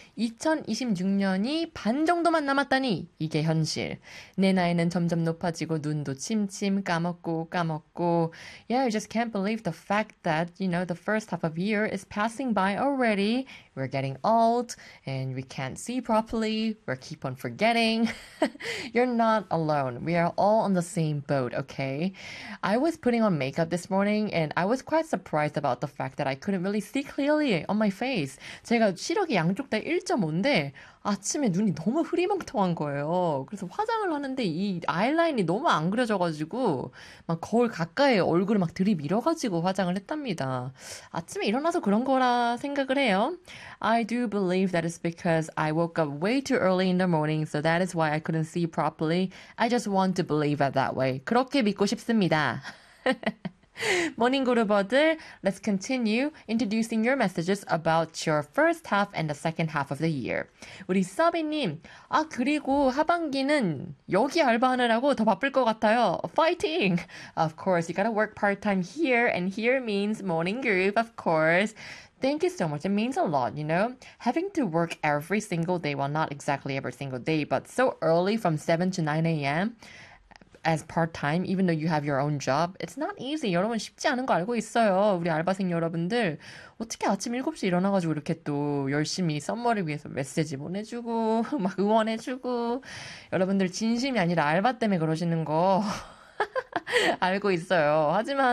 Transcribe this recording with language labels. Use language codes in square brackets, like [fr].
[ko] 2026년이 반 정도만 남았다니. 이게 현실. 내 나이는 점점 높아지고 눈도 침침 까먹고. [en] Yeah, I just can't believe the fact that, you know, the first half of year is passing by already. We're getting old and we can't see properly. We keep on forgetting. You're not alone. We are all on the same boat, okay? I was putting on makeup this morning and I was quite surprised about the fact that I couldn't really see clearly on my face. [ko] 제가 시력이 양쪽 다 1.5인데 아침에 눈이 너무 흐리멍텅한 거예요. 그래서 화장을 하는데 이 아이라인이 너무 안 그려져가지고 막 거울 가까이 얼굴을 막 들이밀어가지고 화장을 했답니다. 아침에 일어나서 그런 거라 생각을 해요. [en] I do believe that is because I woke up way too early in the morning, so that is why I couldn't see properly. I just want to believe it that way. [ko] 그렇게 믿고 싶습니다. [en] Morning, [ko] 그루버들. [en] Let's continue introducing your messages about your first half and the second half of the year. [ko] 우리 서비님, 아, 그리고 하반기는 여기 알바하느라고 더 바쁠 것 같아요. [en] Fighting! Of course, you gotta work part-time here, and here means morning group, of course. Thank you so much. It means a lot, you know? Having to work every single day, well, not exactly every single day, but so early from 7 to 9 a.m., as part-time, even though you have your own job. It's not easy. [ko] 여러분, 쉽지 않은 거 알고 있어요. 우리 알바생 여러분들. 어떻게 아침 7시 일어나가지고 이렇게 또 열심히 선머를 위해서 메시지 보내주고, 막 응원해주고. 여러분들, 진심이 아니라 알바 때문에 그러시는 거 알고 있어요. 하지만,